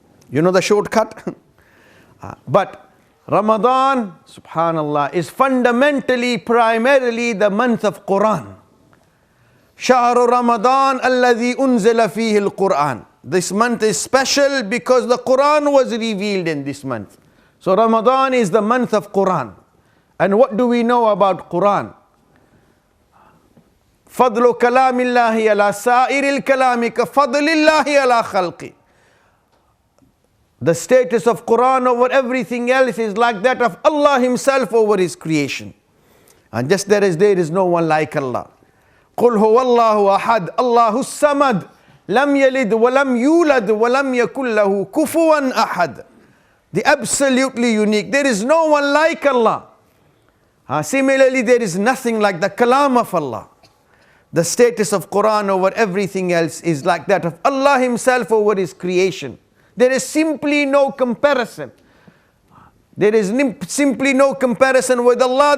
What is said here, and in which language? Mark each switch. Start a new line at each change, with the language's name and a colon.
English: You know the shortcut? But Ramadan, subhanallah, is fundamentally, primarily the month of Quran.
Arabic: Shahru Ramadan alladhi unzila fihi al-Quran.
English: This month is special because the Quran was revealed in this month. So Ramadan is the month of Quran. And what do we know about Quran?
Arabic: فضل كلام الله على سائر الكلام كفضل الله على خلقه.
English: The status of Quran over everything else is like that of Allah Himself over His creation. And just there is no one like Allah.
Arabic: قل هو الله أحد الله الصمد لم يلد ولم يولد ولم يكن له كفوا أحد.
English: The absolutely unique. There is no one like Allah. Similarly, there is nothing like the kalam of Allah. The status of Quran over everything else is like that of Allah Himself over His creation. There is simply no comparison. There is simply no comparison with Allah.